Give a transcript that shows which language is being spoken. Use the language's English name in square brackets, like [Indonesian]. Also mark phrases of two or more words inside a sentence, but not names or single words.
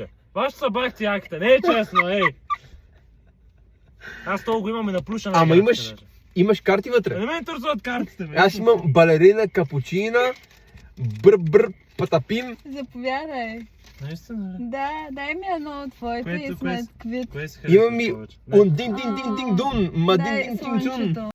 [Bulgarian] Вашето са бахти яките, не е честно, ей! Аз това го имам и на плюша на Ама играчите даже. имаш карти вътре. Не ме интересуват картите, бе. Аз имам балерина, капучина, бр-бр, патапим. Заповядай. Наистина ли? Да, дай ми едно от твоите и сме квит. Кое си харесва Имам и повече? он дин-дин-дин-дин-дун, ма Дай дин-дин-дин-дун. слънчето.